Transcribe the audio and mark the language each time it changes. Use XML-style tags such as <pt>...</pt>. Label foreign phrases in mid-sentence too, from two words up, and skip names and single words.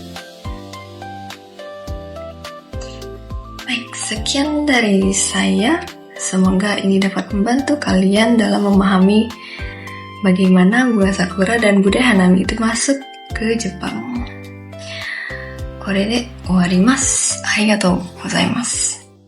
<id>Baik, sekian dari saya. Semoga ini dapat membantu kalian dalam memahami bagaimana bunga sakura dan budaya hanami itu masuk ke Jepang.</id> <ja>これで終わります。ありがとうございます。</ja>